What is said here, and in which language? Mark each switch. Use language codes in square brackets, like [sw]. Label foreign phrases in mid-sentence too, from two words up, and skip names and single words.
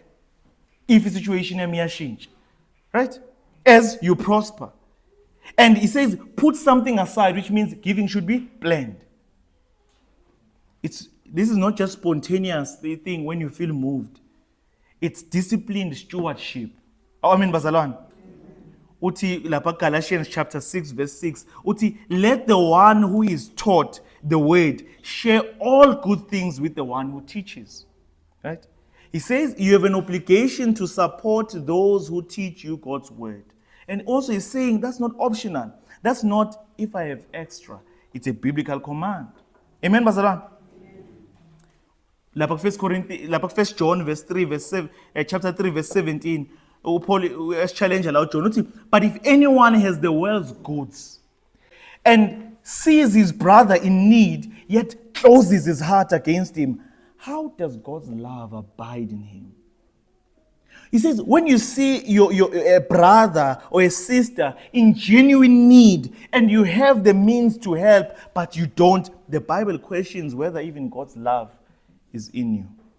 [en] If the situation may change, right? As you prosper. And he says put something aside, which means giving should be planned. This is not just spontaneous thing when you feel moved. It's disciplined stewardship. Bazalwane. [zu] Uti lapha Galatians chapter 6 verse 6. Uti, [en] let the one who is taught the word share all good things with the one who teaches. Right? He says you have an obligation to support those who teach you God's word. And also he's saying that's not optional. That's not if I have extra. It's a biblical command. Amen, Bazalan? Lapha 1 John verse 3 verse 7, chapter 3 verse 17. Paul has challenged aloud John. But if anyone has the world's goods and sees his brother in need, yet closes his heart against him, how does God's love abide in him? He says, when you see your brother or a sister in genuine need and you have the means to help, but you don't, the Bible questions whether even God's love is in you.